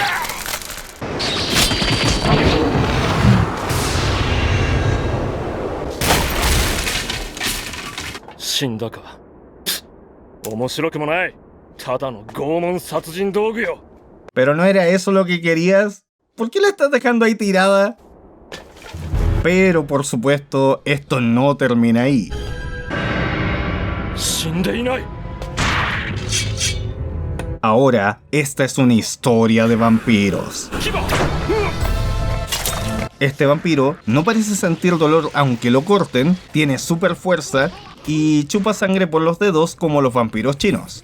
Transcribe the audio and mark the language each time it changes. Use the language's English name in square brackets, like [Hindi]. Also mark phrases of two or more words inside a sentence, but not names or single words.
[Spanish] ¿Pero no era eso lo que querías? ¿Por qué la estás dejando ahí tirada? Pero por supuesto, esto no termina ahí. [Japanese] 死んでいない。 [Spanish] Ahora, esta es una historia de vampiros. Este vampiro no parece sentir dolor aunque lo corten, tiene super fuerza y chupa sangre por los dedos como los vampiros chinos.